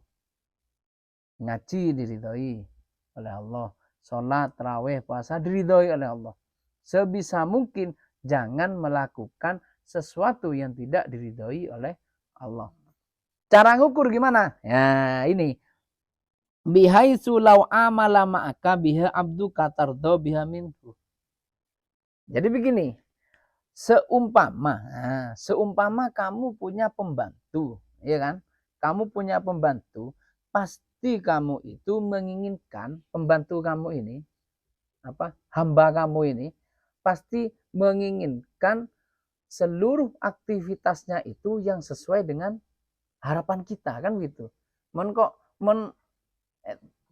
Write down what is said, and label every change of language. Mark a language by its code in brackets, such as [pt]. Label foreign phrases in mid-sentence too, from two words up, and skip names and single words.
[id] Ngaji diridhoi oleh Allah, sholat, tarawih, puasa diridhoi oleh Allah. Sebisa mungkin jangan melakukan sesuatu yang tidak diridhoi oleh Allah. Cara ngukur gimana? Ya ini. [ar] بحيث لو عامل معك بها عبدك ترضى بها منه. [id] Jadi begini. Seumpama kamu punya pembantu, ya kan? Kamu punya pembantu, pasti kamu itu menginginkan pembantu kamu ini, hamba kamu ini, pasti menginginkan seluruh aktivitasnya itu yang sesuai dengan harapan kita, kan gitu.